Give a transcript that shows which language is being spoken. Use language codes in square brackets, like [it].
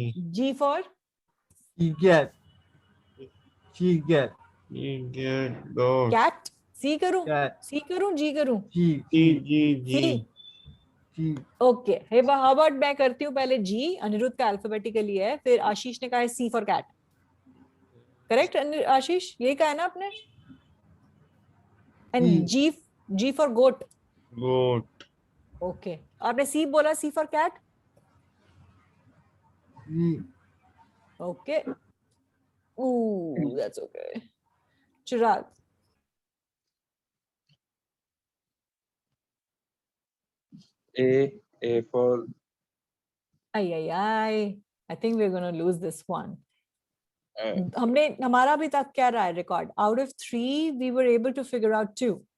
[en] G for She get. Go. [hi] cat. C करूं? [en] Cat. [hi] C करूं? G करूं? [en] G. C. Okay. Hey, how about [hi] मैं करती हूँ पहले G. अनिरुद्ध का अल्फाबेटिकली है. फिर आशीष ने कहा है C for cat. [en] Correct, Ashish? [hi] यही कहा है ना आपने? [en] And G for goat. Goat. Okay. [hi] आपने C बोला, C for cat? [en] Okay. Ooh, that's okay. Chirag. A for I think we're gonna lose this one. [hi] हमने हमारा अभी तक क्या रहा है record? [en] Out of 3 we were able to figure out 2.